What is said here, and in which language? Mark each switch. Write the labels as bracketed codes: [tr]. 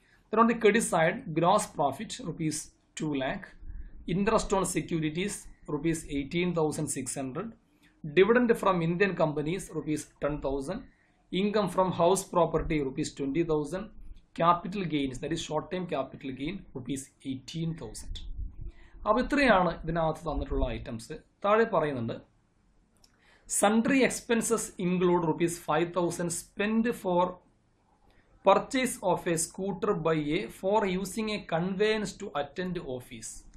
[en] Then on the credit side, gross profit ₹2 lakh, interest on securities ₹18,600, dividend from Indian companies ₹10,000, income from house property ₹20,000, capital gains, that is short term capital gain ₹18,000. [ml] അപ്പോൾ ഇത്രയാണ് ഇതിനകത്ത് തന്നിട്ടുള്ള items. താഴെ പറയുന്നുണ്ട് [en] Sundry expenses include ₹5,000 spend for purchase of a scooter by A for using a conveyance to attend office.